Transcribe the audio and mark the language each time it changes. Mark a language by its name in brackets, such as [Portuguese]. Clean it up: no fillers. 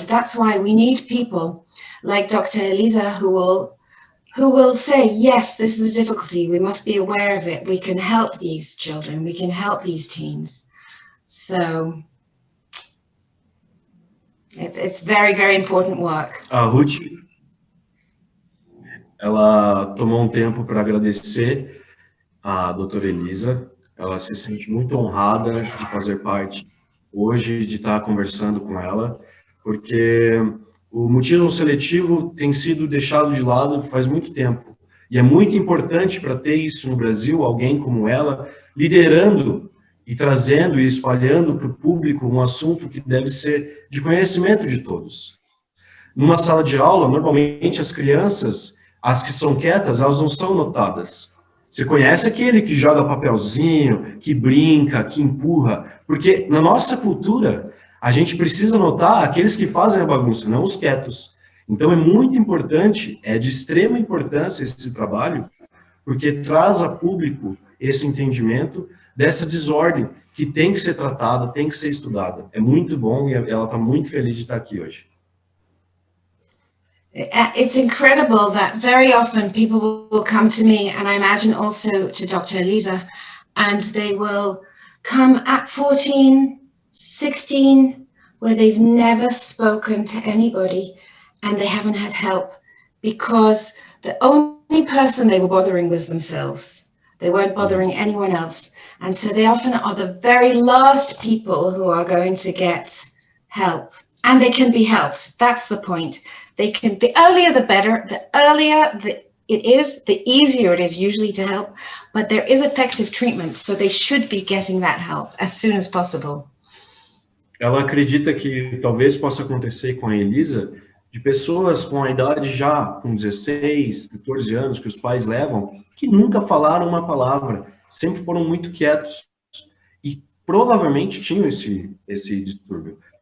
[English] That's why we need people like Dr. Elisa who will say, yes, this is a difficulty. We must be aware of it. We can help these children. We can help these teens. So it's very, very important work. [Portuguese] A Ruth, ela tomou um tempo para agradecer a doutora Elisa. Ela se sente muito honrada de fazer parte hoje, de estar conversando com ela, porque o mutismo seletivo tem sido deixado de lado faz muito tempo. E é muito importante para ter isso no Brasil, alguém como ela, liderando e trazendo e espalhando para o público um assunto que deve ser de conhecimento de todos. Numa sala de aula, normalmente as crianças, as que são quietas, elas não são notadas. Você conhece aquele que joga papelzinho, que brinca, que empurra, porque na nossa cultura, a gente precisa notar aqueles que fazem a bagunça, não os quietos. Então é muito importante, é de extrema importância esse trabalho, porque traz a público esse entendimento dessa desordem que tem que ser tratada, tem que ser estudada. É muito bom e ela está muito feliz de estar aqui hoje. [English] It's incredible that very often people will come to me, and I imagine also to Dr. Elisa, and they will come at 14, 16, where they've never spoken to anybody and they haven't had help because the only person they were bothering was themselves. They weren't bothering anyone else. And so they often are the very last people who are going to get help. And they can be helped. That's the point. The earlier the better. The earlier it is, the easier it is usually to help. But there is effective treatment, so they should be getting that help as soon as possible. [Portuguese] Ela acredita que talvez possa acontecer com a Elisa, de pessoas com a idade já com 16, 14 anos, que os pais levam, que nunca falaram uma palavra, sempre foram muito quietos e provavelmente tinham esse distúrbio.